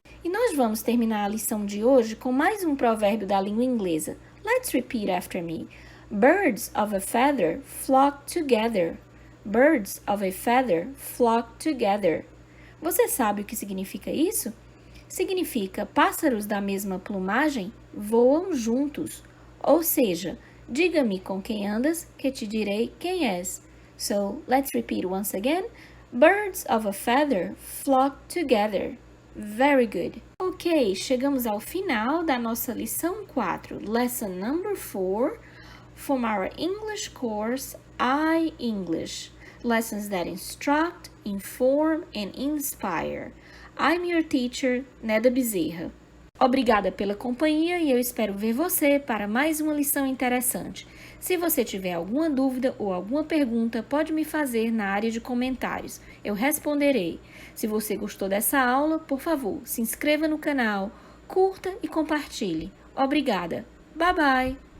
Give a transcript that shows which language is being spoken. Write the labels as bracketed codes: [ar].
[pt] E nós vamos terminar a lição de hoje com mais um provérbio da língua inglesa. [en] Let's repeat after me. Birds of a feather flock together. Birds of a feather flock together. [pt] Você sabe o que significa isso? Significa pássaros da mesma plumagem voam juntos. Ou seja, diga-me com quem andas, que te direi quem és. [en] So, let's repeat once again. Birds of a feather flock together. Very good. [pt] Ok, chegamos ao final da nossa lição 4, [en] lesson number 4, from our English course, iEnglish. Lessons that instruct, inform and inspire. I'm your teacher, Neda Bezerra. [pt] Obrigada pela companhia e eu espero ver você para mais uma lição interessante. Se você tiver alguma dúvida ou alguma pergunta, pode me fazer na área de comentários. Eu responderei. Se você gostou dessa aula, por favor, se inscreva no canal, curta e compartilhe. Obrigada. [en] Bye bye!